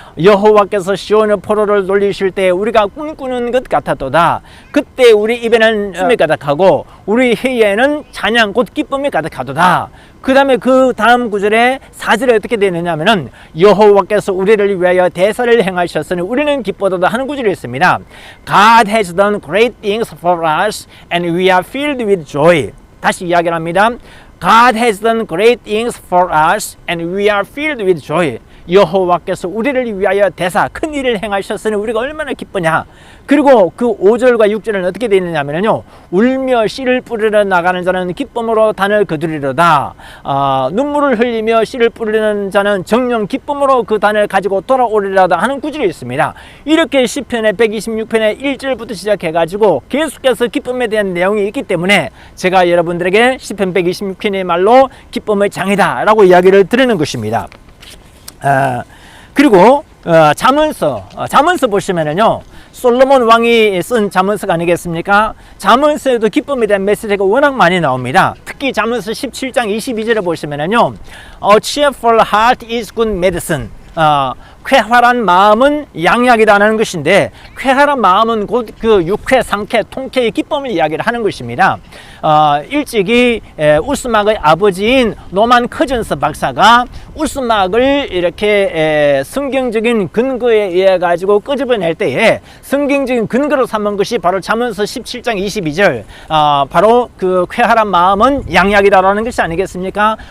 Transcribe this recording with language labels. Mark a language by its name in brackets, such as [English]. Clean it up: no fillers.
[Korean] 여호와께서 시온의 포로를 돌리실 때 우리가 꿈꾸는 것 같았도다. 그때 우리 입에는 춤이 가득하고 우리 혀에는 찬양 곧 기쁨이 가득하도다. 그 다음에 그 다음 구절에 4절에 어떻게 되느냐면은 여호와께서 우리를 위하여 대사를 행하셨으니 우리는 기뻐도다 하는 구절이 있습니다. [English] God has done great things for us and we are filled with joy. [Korean] 다시 이야기를 합니다. [English] God has done great things for us and we are filled with joy. [Korean] 여호와께서 우리를 위하여 대사 큰 일을 행하셨으니 우리가 얼마나 기쁘냐. 그리고 그 5절과 6절은 어떻게 되어 있느냐면요, 울며 씨를 뿌리러 나가는 자는 기쁨으로 단을 거두리로다. 눈물을 흘리며 씨를 뿌리는 자는 정령 기쁨으로 그 단을 가지고 돌아오리로다 하는 구절이 있습니다. 이렇게 시편의 126편의 1절부터 시작해 가지고 계속해서 기쁨에 대한 내용이 있기 때문에 제가 여러분들에게 시편 126편의 말로 기쁨의 장이다 라고 이야기를 드리는 것입니다. 그리고 잠언서 보시면은요, 솔로몬 왕이 쓴 잠언서가 아니겠습니까? 잠언서에도 기쁨에 대한 메시지가 워낙 많이 나옵니다. 특히 잠언서 17장 22절에 보시면은요, [English] A cheerful heart is good medicine. [Korean] 쾌활한 마음은 양약이라는 것인데, 쾌활한 마음은 곧 그 유쾌, 상쾌, 통쾌의 기쁨을 이야기를 하는 것입니다. 일찍이 우스막의 아버지인 노만 커즌스 박사가 우스막을 이렇게 성경적인 근거에 의해 가지고 끄집어낼 때에 성경적인 근거로 삼은 것이 바로 잠언서 17장 22절, 바로 그 쾌활한 마음은 양약이다라는 것이 아니겠습니까?